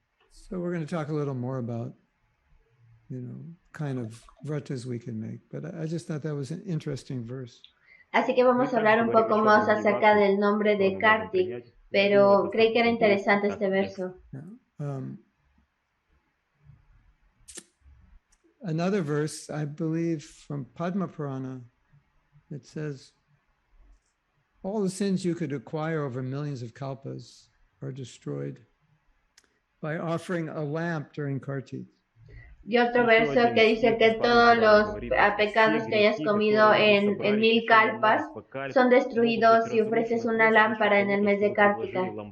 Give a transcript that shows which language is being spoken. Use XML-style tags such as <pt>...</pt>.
<en>So we're going to talk a little more about, kind of vratas we can make. But I just thought that was an interesting verse.</en> <es>Así que vamos a hablar un poco más acerca del nombre de Kartik, pero creí que era interesante este verso.</es> <en>Another verse, I believe, from Padma Purana, it says, all the sins you could acquire over millions of kalpas are destroyed by offering a lamp during Kartik.</en> <es>Y otro verso que dice que todos los pecados que hayas comido en 1000 kalpas son destruidos si ofreces una lámpara en el mes de Kartika.</es>